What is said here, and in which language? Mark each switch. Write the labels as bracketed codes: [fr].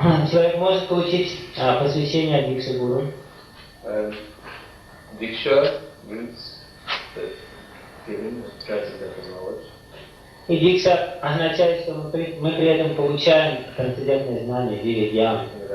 [ru] Человек может получить посвящение от Дикши Гуру. [en] Diksha means the giving of transcendental knowledge. [ru] И Дикша означает, что мы при этом получаем трансцендентные знания, вигьяну.